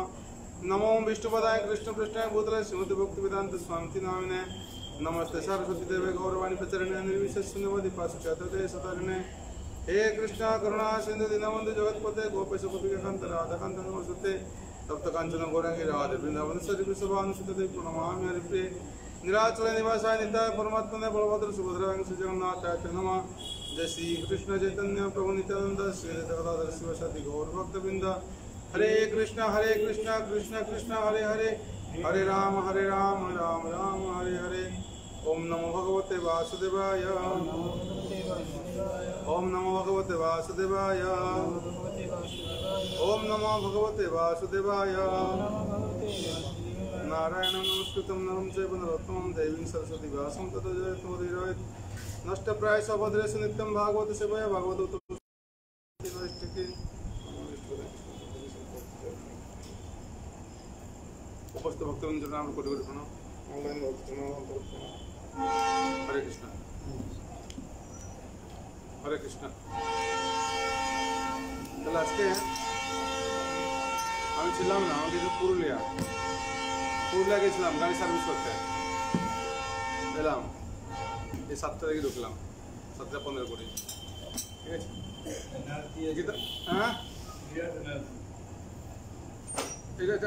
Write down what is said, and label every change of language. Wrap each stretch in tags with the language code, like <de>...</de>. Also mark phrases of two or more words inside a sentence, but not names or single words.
<sa>नमो विष्णुपदाय कृष्णपृष्ठाय भूतले श्रीमति भक्तिवेदांत स्वामिति नामिने नमस्ते सरस्वती देवे गौरवाणी प्रचरणे निर्विशेषशून्यवादी पाश्चात्य सतारिणे हे कृष्ण करुणा सिंधु दीनबन्धु जगत्पते गोपेश गोपिकान्त राधाकान्त नमस्ते तप्त कांचन गौरांगी राधे वृंदावनेश्वरी वृषभानुसुते प्रणमामि हरिप्रिये निराचल निवासाय नित्याय परमात्मने बलभद्र सुभद्राय श्रीजगन्नाथाय नमः। जय श्री कृष्ण चैतन्य प्रभु नित्यानंद श्री गदाधर शिवसति गौर भक्तवृंद। हरे कृष्ण कृष्ण कृष्ण हरे हरे हरे राम राम राम हरे हरे। ओम नमो भगवते वासुदेवाय ओम नमो भगवते वासुदेवाय ओम नमो भगवते वासुदेवाय। नारायणं नमस्कृतं नरं चैव नरोत्तमं देवीं सरस्वती व्यासं ततो जयतुमुदीरयेत् नष्टप्रायस्य भद्रेषु नित्यं भागवत सेवया भागवत उपस्थित भक्तवृंद नाम कोटि कोटि प्रणाम। ऑनलाइन हरे कृष्ण हरे कृष्ण।</sa> <bn>তাহলে আজকে আমি ছিলাম না, আমাকে পুরুলিয়া গেছিলাম গাড়ি সার্ভিস করতে। এলাম এই 7টা থেকে ঢুকলাম, 7:15 করে। ঠিক আছে হ্যাঁ ঠিক আছে।</bn>